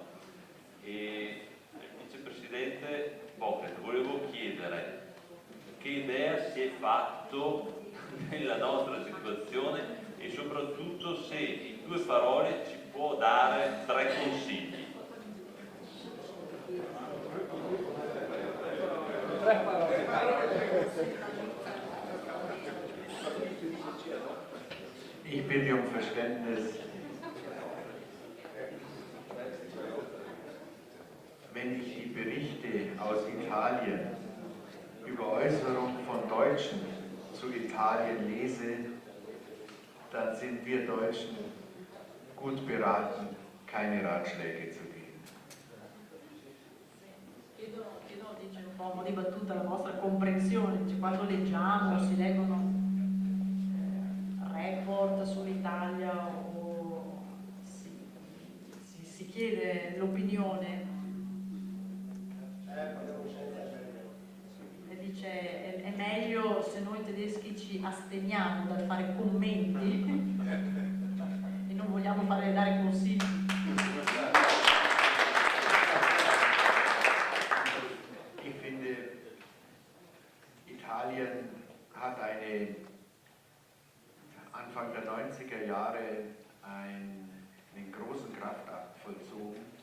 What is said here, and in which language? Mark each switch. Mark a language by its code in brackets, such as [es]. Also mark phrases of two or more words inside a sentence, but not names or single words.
[it] E vicepresidente Bocret, volevo chiedere che idea si è fatto nella nostra situazione e soprattutto se in 2 parole ci può dare 3 consigli. [de] Ich bitte um Verständnis. Wenn ich die Berichte aus Italien über Äußerungen von Deutschen zu Italien lese, dann sind wir Deutschen gut beraten, keine Ratschläge zu geben. [it] Chiedo, dice un po' di battuta la vostra comprensione, dice, quando leggiamo, si leggono report sull'Italia o si chiede l'opinione e dice è meglio se noi tedeschi ci asteniamo dal fare commenti e non vogliamo dare consigli. [de] Ich finde, Italien hat Anfang der 90er Jahre einen großen Kraftakt vollzogen.